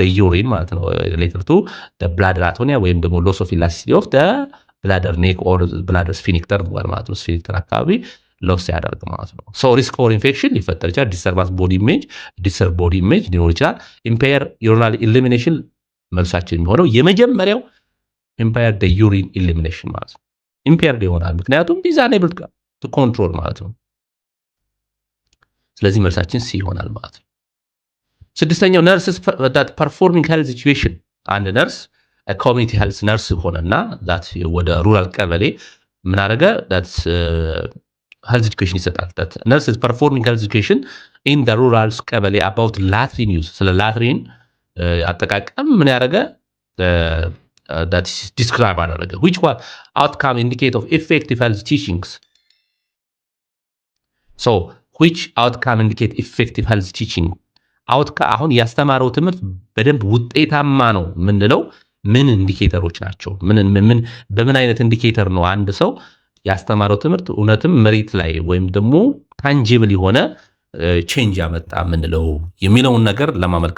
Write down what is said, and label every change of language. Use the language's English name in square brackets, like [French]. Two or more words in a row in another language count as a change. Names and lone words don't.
[Amharic] ዩሪን ማለት ነው [English] related to bladder atonia [Amharic] ወይም ደግሞ [English] loss of elasticity of bladder neck or bladder sphincter [Amharic] ማለት ነው ስፊንክተር አካባቢ ሎስ ያደርግ ማለት ነው [English] so risk for infection [Amharic] ሊፈጠር ይችላል [English] disturbance body image [Amharic] ሊኖር ይችላል [English] impaired urinary elimination [Amharic] መልሳችን የሚሆነው የመጀመሪያው [English] impaired the urine elimination [Amharic] ማለት ነው ኢምፔርድ ይሆናል ምክንያቱም [English] disable to control [Amharic] ማለት ነው ስለዚህ መልሳችን ሲ ይሆናል ማለት ነው ስድስተኛው ነርስስ [English] that performing health situation [Amharic] አንድ ነርስ [English] community health nurse [Amharic] ሆነና that ወደ ሩራል ቀበሌ ምን አደረገ [English] that health education [Amharic] ይሰጣል [English] that nurses performing health education in the rural [Amharic] ቀበሌ [English] about latrine use [Amharic] ስለ ላትሪን አጠቃቀም ምን ያደረገ [English] that is describe [Amharic] አደረገ [English] which one outcome indicate of effective health teachings so which outcome indicate effective health teaching [Amharic] አሁን ያስተማረው ትምህርት በደንብ ውጤታማ ነው ምንለው ምን ኢንዲኬተሮች ናቸው በምን አይነት ኢንዲኬተር ነው አንድ ሰው ያስተማረው ትምህርት እውነትም መሬት ላይ ወይም ደግሞ ታንጂብል የሆነ ቼንጅ ያመጣ ምንለው የሚለውን ነገር ለማመልከት